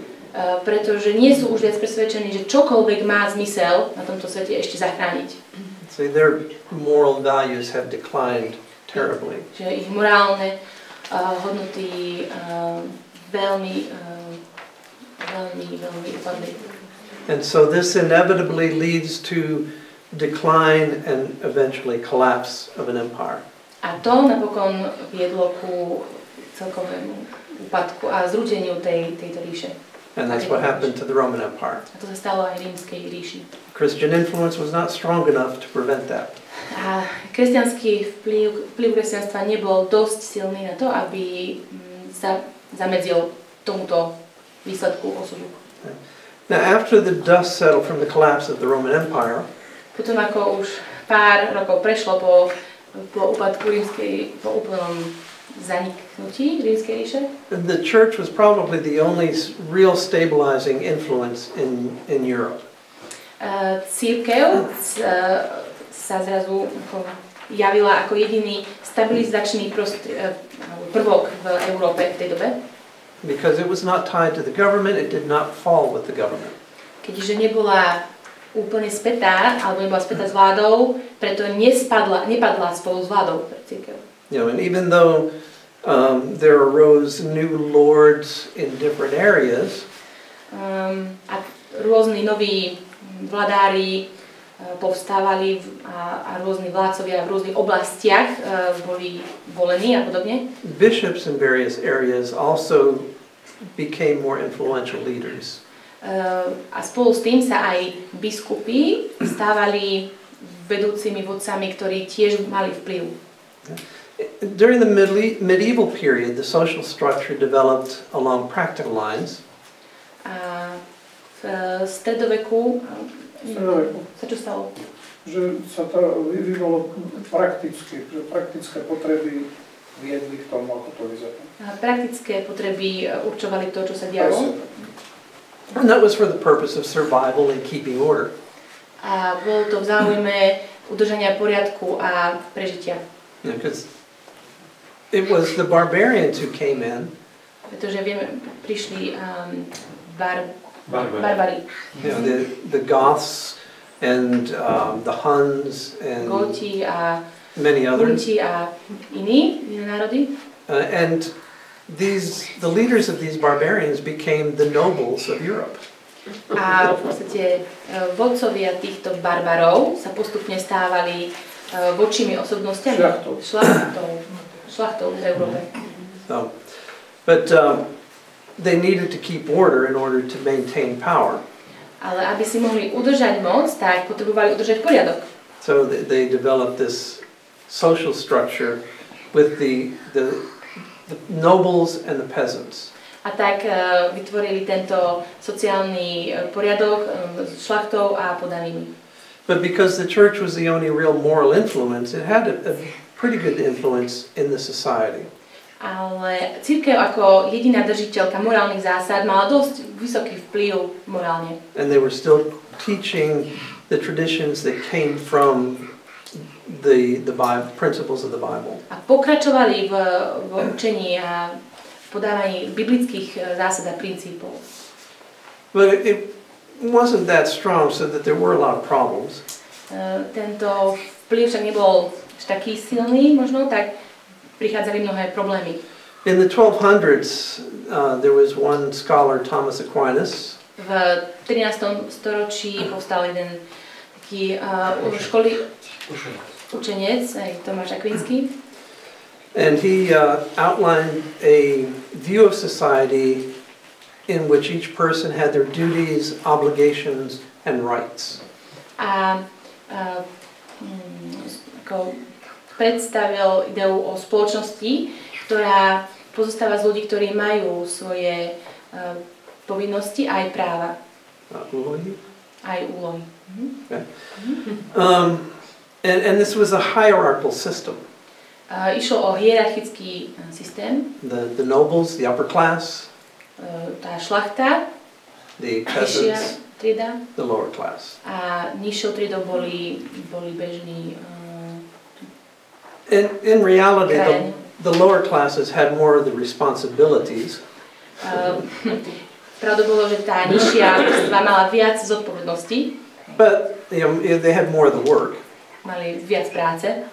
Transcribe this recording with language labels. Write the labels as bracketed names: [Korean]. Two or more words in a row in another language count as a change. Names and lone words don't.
[Slovak] Pretože nie sú už viac presvedčení, že čokoľvek má zmysel na tomto svete ešte zachrániť. [English] So their moral values have declined terribly. [Slovak] Že ich morálne hodnoty veľmi upadli. [English] And so this inevitably leads to decline and eventually collapse of an empire. [Slovak] A to napokon viedlo ku celkovému úpadku a zrúteniu tejto ríše. [English] And that's what happened to the Roman Empire. [Slovak] A to sa stalo aj rímskej ríši. [English] Christian influence was not strong enough to prevent that. [Slovak] A kresťanský vplyv kresťanstva nebol dosť silný na to, aby zamedzil tomuto výsledku osudu. [English] Now after the dust settled from the collapse of the Roman Empire, [Slovak] potom ako už pár rokov prešlo po úpadku po úplnom zaniknutí rímskej ríše, [English] the church was probably the only real stabilizing influence in Europe. [Slovak] Cirkev sa zrazu javila ako jediný stabilizačný prvok v Európe v tej dobe. [English] Because it was not tied to the government, it did not fall with the government. [Slovak] Keďže nebola úplne spätá, alebo nebola spätá s vládou, preto nepadla spolu s vládou pre cirkev. [English] You know, and even though there arose new lords in different areas, [Slovak] a rôzni noví vladári povstávali a rôzni vládcovia v rôznych oblastiach boli volení a podobne. [English] Bishops in various areas also became more influential leaders. [Slovak] A spolu s tým sa aj biskupy stávali vedúcimi vodcami, ktorí tiež mali vplyv. [English] During the medieval period, the social structure developed along practical lines. [Slovak] A v stredoveku sa čo stalo? Že sa to vyvíjalo prakticky, že praktické potreby viedli k tomu, ako to vyzerá. Praktické potreby určovali to, čo sa dialo. [English] And that was for the purpose of survival and keeping order. [Slovak] A bolo to v záujme udržania poriadku a prežitia. [English] Because it was the barbarians who came in. [Slovak] Pretože vieme, prišli barbari. [English] You know, the Goths and the Huns and [Slovak] Góti a [English] many others. [Slovak] Hunti a iné národy. [English] And the leaders of these barbarians became the nobles of Europe. [Slovak] A v podstate vodcovia týchto barbarov sa postupne stávali vočími osobnostiami. Šlachtou v Európe. [English] So, but they needed to keep order in order to maintain power. [Slovak] Ale aby si mohli udržať moc, tak potrebovali udržať poriadok. [English] So they developed this social structure with the nobles and the peasants. [Slovak] A tak vytvorili tento sociálny poriadok s šlachtou a podanými. [English] But because the church was the only real moral influence, it had a pretty good influence in the society. [Slovak] Ale cirkev ako jediná držiteľka morálnych zásad mala dosť vysoký vplyv morálne. [English] And they were still teaching the traditions that came from the Bible, principles of the Bible. [Slovak] A pokračovali v učení a podávaní biblických zásad a princípov. [English] But it wasn't that strong, so that there were a lot of problems. [Slovak] Tento vplyv však nebol taký silný, možno, tak prichádzali mnohé problémy. [English] In the 1200s, there was one scholar, Thomas Aquinas. [Slovak] V 13. storočí povstal jeden taký učenec, Tomáš Akvinský. [English] And he outlined a view of society in which each person had their duties, obligations, and rights. [Slovak] A predstavil ideu o spoločnosti, ktorá pozostáva z ľudí, ktorí majú svoje povinnosti aj práva. Úlohy? Aj úlohy. [English] Okay. And this was a hierarchical system. [Slovak] Išlo o hierarchický systém. [English] The nobles, the upper class. [Slovak] Tá šlachta, [English] the peasants, [Slovak] trieda, [English] the lower class. [Slovak] A nižšou triedou boli bežní. [English] In reality, the lower classes had more of the responsibilities. [Slovak] Pravdou bolo, že tá nižšia vrstva mala viac zodpovedností. [English] But they had more of the work. [Slovak] Mali viac práce.